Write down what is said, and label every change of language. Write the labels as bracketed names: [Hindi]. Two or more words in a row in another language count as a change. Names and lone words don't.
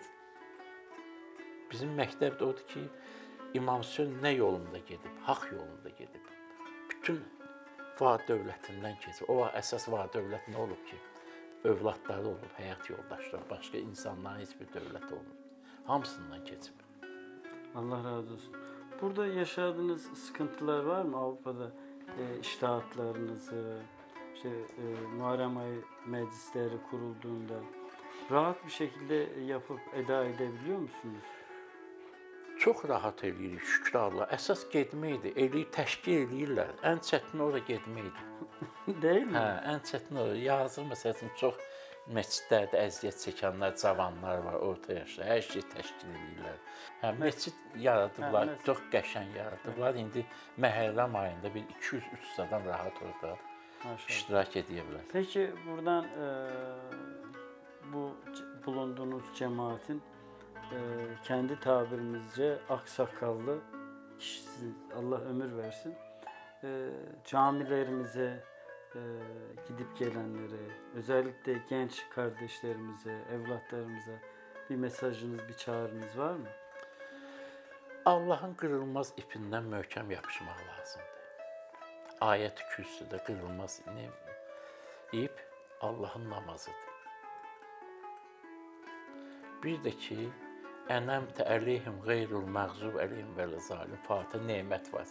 [Azerbaijani] Bizim məktəbdə odur ki, İmam Hüseyn nə yolunda gedib? Haqq yolunda gedib. Bütün var dövlətindən keçib. O əsas var dövlət nə olub ki? Övladları olub, həyat yoldaşları, başqa insanların heç bir dövlət olmur. Hamısından keçib. Allah razı olsun. [Turkish] Burada yaşadığınız sıkıntılar var mı Avrupa'da? İştahatlarınızı, Muharrem ayı meclisleri kurulduğunda rahat bir şekilde yapıp eda edebiliyor musunuz? [Azerbaijani] Çox rahat eləyirik, şükür Allah. Əsas getməkdir, təşkil eləyirlər. Ən çətin orada getməkdir. [Turkish] Değil mi? [Azerbaijani] Hə, ən çətin o. Yazır məsələn çox məscidlərdə əziyyət çəkənlər, cavanlar var, orta yaşlı. Hər şey təşkil edirlər. Hə, məscid yaradıblar, çox qəşəng yaradıblar. İndi Məhərrəm ayında bir 200-300 adam rahat orada iştirak edə bilər. [Turkish] Peki buradan bu bulunduğunuz cemaatin kendi tabirimizce aksakallı kişisi, Allah ömür versin, camilerimize gidip gelenlere, özellikle genç kardeşlerimize, evlatlarımıza bir mesajınız, bir çağrınız var mı? [Azerbaijani] Allahın qırılmaz ipindən möhkəm yapışmaq lazımdır. Ayət-i kürsüdə qırılmaz ip Allahın namazıdır. Bir də ki, [Arabic] أنعمت عليهم غير المغضوب عليهم ولا ظالم [Azerbaijani] Fatih nemət var.